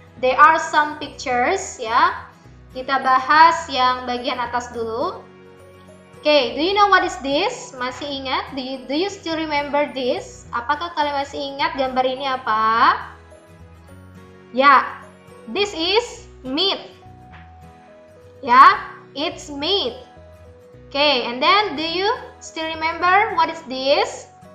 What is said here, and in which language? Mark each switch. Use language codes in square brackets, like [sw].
[en] There are some pictures ya. [id] Kita bahas yang bagian atas dulu. [en] Okay, do you know what is this? [id] Masih ingat? [en] Do you still remember this? [id] Apakah kalian masih ingat gambar ini apa? [en] Ya, this is meat. Ya, it's meat. Okay, and then do you still remember what is this?